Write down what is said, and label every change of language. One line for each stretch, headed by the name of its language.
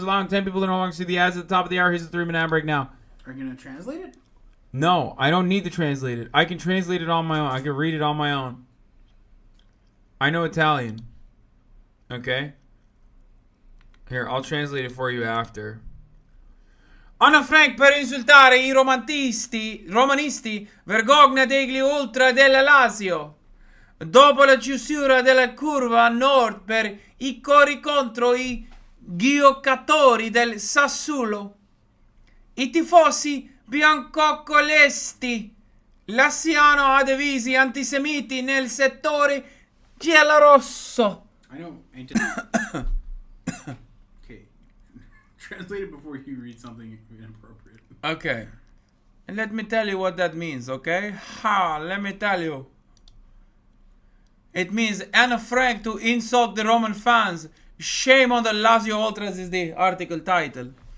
English: Allowing 10 people to no longer see the ads at the top of the hour. Here's the 3-minute ad break now. Are you going to translate it? No, I don't need to translate it. I can translate it on my own. I can read it on my own. I know Italian. Okay? Here, I'll translate it for you after.
Italian: Anna Frank per insultare I romanisti, vergogna degli ultra della Lazio. Dopo la chiusura della curva a nord per i cori contro i giocatori del Sassuolo, i tifosi biancocelesti lasciano adesivi antisemiti nel settore giallorosso.
English: I know. Okay. Translate it before you read something inappropriate. Okay. And let me tell you what that means, okay? Let me tell you. It means Anna Frank to insult the Roman fans. Shame on the Lazio Ultras is the article title.